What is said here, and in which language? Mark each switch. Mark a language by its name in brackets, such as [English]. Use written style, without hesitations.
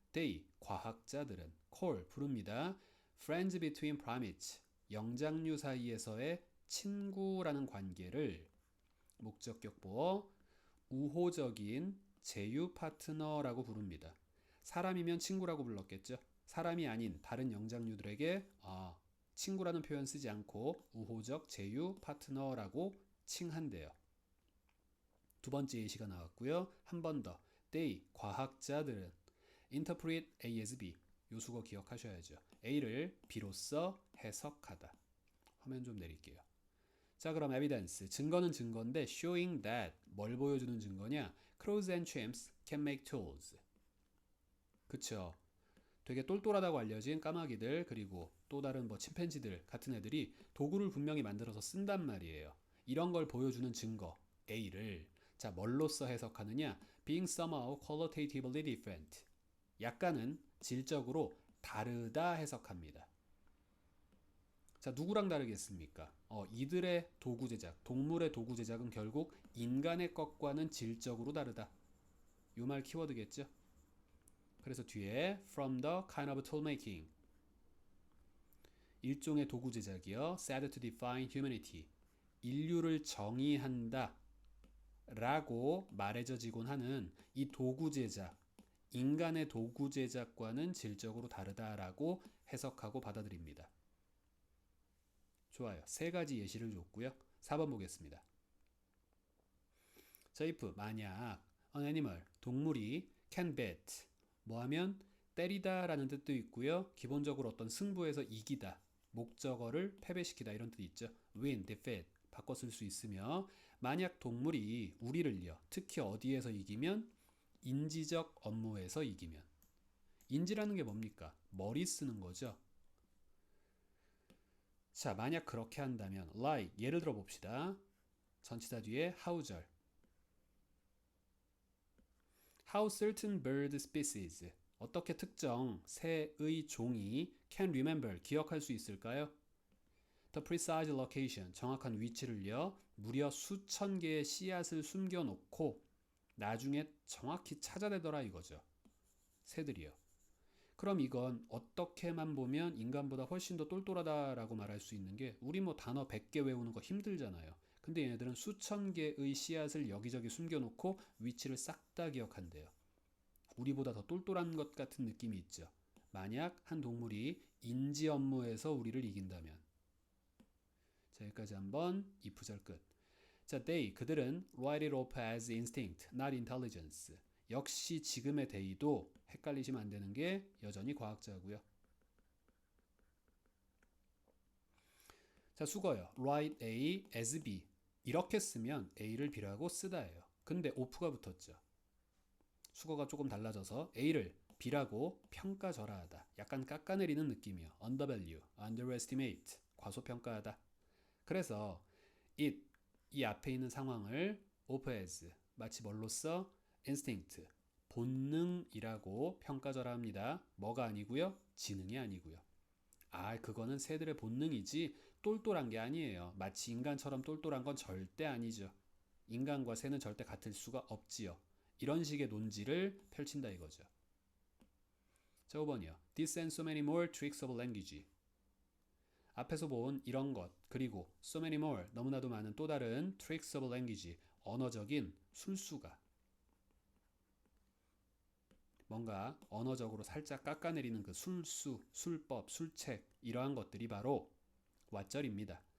[Korean] they, 과학자들은 call, 부릅니다. [English] friends between primates, [Korean] 영장류 사이에서의 친구라는 관계를 목적격 보어 우호적인 제휴 파트너라고 부릅니다. 사람이면 친구라고 불렀겠죠. 사람이 아닌 다른 영장류들에게 친구라는 표현 쓰지 않고 우호적 제휴 파트너라고 칭한대요. 두 번째 예시가 나왔고요. 한 번 더. they, 과학자들은 [English] interpret A as B, [Korean] 요 수거 기억하셔야죠. A를 B로서 해석하다. 화면 좀 내릴게요. 자, 그럼 evidence, 증거는 증거인데 [English] showing that, [Korean] 뭘 보여주는 증거냐? [English] crows and chimps can make tools. [Korean] 그쵸? 되게 똘똘하다고 알려진 까마귀들, 그리고 또 다른 침팬지들 같은 애들이 도구를 분명히 만들어서 쓴단 말이에요. 이런 걸 보여주는 증거 A를 자, 뭘로써 해석하느냐? [English] being somehow qualitatively different, [Korean] 약간은 질적으로 다르다 해석합니다. 자, 누구랑 다르겠습니까? 이들의 도구 제작, 동물의 도구 제작은 결국 인간의 것과는 질적으로 다르다. 이 말 키워드겠죠? [English] 그래서 뒤에 from the kind of tool making [Korean] 일종의 도구 제작이요. [English] said to define humanity [Korean] 인류를 정의한다 라고 말해져지곤 하는 이 도구 제작 인간의 도구 제작과는 질적으로 다르다라고 해석하고 받아들입니다. 좋아요. 세 가지 예시를 줬고요. 4번 보겠습니다. 자, if 만약 [English] an animal [Korean] 동물이 [English] can bet [Korean] 뭐하면 때리다 라는 뜻도 있고요. 기본적으로 어떤 승부에서 이기다 목적어를 패배시키다 이런 뜻이 있죠. [English] win, defeat [Korean] 바꿔 쓸 수 있으며 만약 동물이 우리를요. 특히 어디에서 이기면 인지적 업무에서 이기면 인지라는 게 뭡니까? 머리 쓰는 거죠. 자, 만약 그렇게 한다면 like 예를 들어 봅시다. 전치사 뒤에 how절 [English] How certain bird species [Korean] 어떻게 특정 새의 종이 [English] can remember [Korean] 기억할 수 있을까요? [English] The precise location [Korean] 정확한 위치를요. 무려 수천 개의 씨앗을 숨겨놓고 나중에 정확히 찾아내더라 이거죠. 새들이요. 그럼 이건 어떻게만 보면 인간보다 훨씬 더 똘똘하다라고 말할 수 있는 게 우리 뭐 단어 100개 외우는 거 힘들잖아요. 근데 얘네들은 수천 개의 씨앗을 여기저기 숨겨놓고 위치를 싹 다 기억한대요. 우리보다 더 똘똘한 것 같은 느낌이 있죠. 만약 한 동물이 인지 업무에서 우리를 이긴다면. 자, 여기까지 한번 if 절 끝. [English] 자, they [Korean] 그들은 [English] write it off as instinct, not intelligence. [Korean] 역시 지금의 they도 헷갈리시면 안 되는 게 여전히 과학자고요. 자, 수거요. [English] write A as B. [Korean] 이렇게 쓰면 A를 B라고 쓰다예요. 근데 off가 붙었죠. 수거가 조금 달라져서 A를 B라고 평가절하하다. 약간 깎아내리는 느낌이요. [English] undervalue, underestimate, [Korean] 과소평가하다. 그래서 it, 이 앞에 있는 상황을 [English] off as, [Korean] 마치 뭘로써? instinct, 본능이라고 평가절하합니다. 뭐가 아니고요? 지능이 아니고요. 그거는 새들의 본능이지 똘똘한 게 아니에요. 마치 인간처럼 똘똘한 건 절대 아니죠. 인간과 새는 절대 같을 수가 없지요. 이런 식의 논지를 펼친다 이거죠. 자, 5번이요. [English] This and so many more tricks of language. [Korean] 앞에서 본 이런 것 그리고 [English] so many more [Korean] 너무나도 많은 또 다른 [English] tricks of language [Korean] 언어적인 술수가 뭔가 언어적으로 살짝 깎아내리는 그 술수, 술법, 술책 이러한 것들이 바로 왓절입니다.